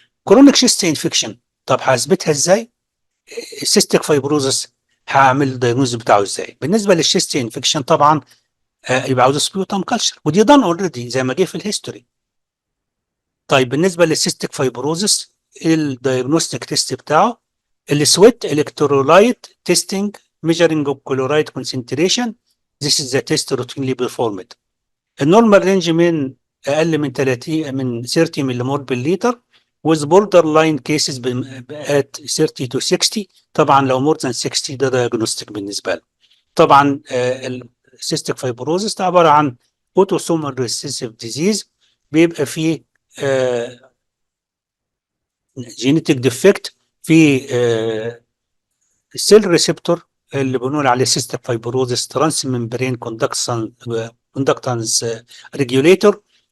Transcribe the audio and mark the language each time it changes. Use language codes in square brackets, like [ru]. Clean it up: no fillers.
[ar] كرونيك شيست انفكشن، طب هثبتها ازاي؟ السيستيك فايبروزس هعمل الدايجنوز بتاعه ازاي؟ بالنسبه للشيست انفكشن طبعا يبقى عاوز سبيوتام كلشر، ودي دان اوريدي زي ما جه في الهيستوري. طيب بالنسبه للسيستيك فايبروزس الدايجنوستيك تيست بتاعه السويت الكترولايت تيستنج measuring of chloride concentration. [en] This is the test routinely performed. [ar] النورمال رينج من اقل من 30 ملي مول بالليتر with borderline cases at 30 to 60. طبعا لو more than 60 ده diagnostic بالنسبه له. طبعا السيستيك فايبروزس ده عباره عن autosomal recessive disease بيبقى فيه جينيتك ديفكت في السيل ريسبتور اللي بنقول عليه سيستيك فايبروزس ترانس ممبرين كوندكتنس ريجوليتور.